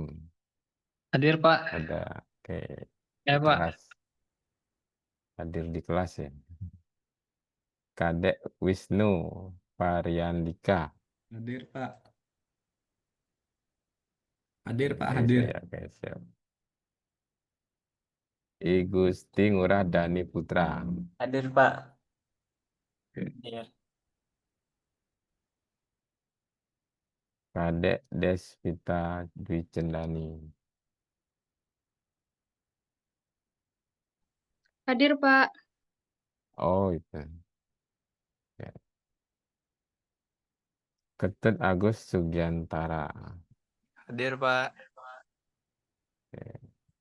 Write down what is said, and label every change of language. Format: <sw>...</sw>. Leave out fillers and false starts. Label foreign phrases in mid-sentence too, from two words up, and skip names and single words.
<id>Hadir Pak. Ada. Oke, Ya di Pak. kelas. Hadir di kelas ya. Kadek Wisnu Variandika. Hadir Pak. Hadir Pak, Oke, hadir. oke, siap. I Gusti Ngurah Dani Putra. Hadir Pak. Oke. Hadir. Kadek Desvita Dwi Cendani. Hadir Pak. Oh itu. Ya. Ketut Agus Sugiantara. Hadir Pak. Oke.</id>